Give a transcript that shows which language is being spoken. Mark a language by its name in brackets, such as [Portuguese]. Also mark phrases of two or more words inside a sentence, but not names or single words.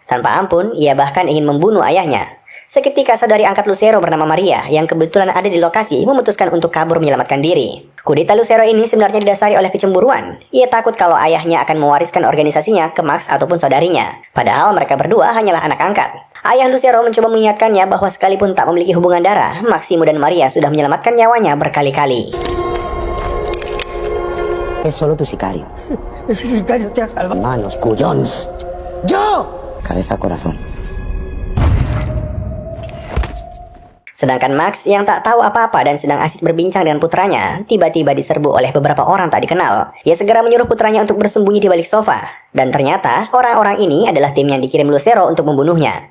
[Indonesian] Tanpa ampun, ia bahkan ingin membunuh ayahnya. Seketika saudari angkat Lucero bernama Maria yang kebetulan ada di lokasi memutuskan untuk kabur menyelamatkan diri. Kudeta Lucero ini sebenarnya didasari oleh kecemburuan. Ia takut kalau ayahnya akan mewariskan organisasinya ke Max ataupun saudarinya. Padahal mereka berdua hanyalah anak angkat. Ayah Lucero mencoba mengingatkannya bahwa sekalipun tak memiliki hubungan darah, Maximo dan Maria sudah menyelamatkan nyawanya berkali-kali. [Spanish] Es solo tu sicario. Ese sicario te ha salvado. Manos, cuyons. ¡Yo! Cabeza, corazón. [Indonesian] Sedangkan Max yang tak tahu apa-apa dan sedang asik berbincang dengan putranya, tiba-tiba diserbu oleh beberapa orang tak dikenal. Ia segera menyuruh putranya untuk bersembunyi di balik sofa. Dan ternyata orang-orang ini adalah tim yang dikirim Lucero untuk membunuhnya.